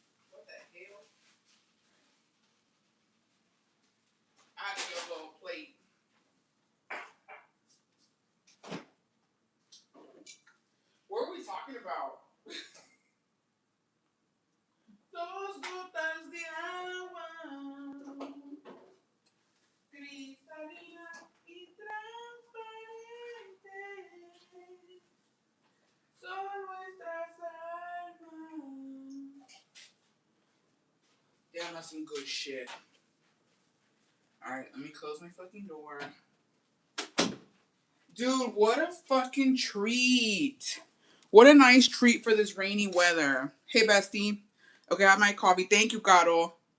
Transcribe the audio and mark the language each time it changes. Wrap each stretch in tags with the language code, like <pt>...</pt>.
<en>What the hell? I need a little plate. What are we talking about?</en> <es>Dos gotas de agua, cristalina y transparente, son nuestras almas.</es> <en>Damn, that's some good shit. Alright, let me close my fucking door. Dude, what a fucking treat. What a nice treat for this rainy weather. Hey, bestie. Okay, I have my coffee. Thank you, Caro.</en>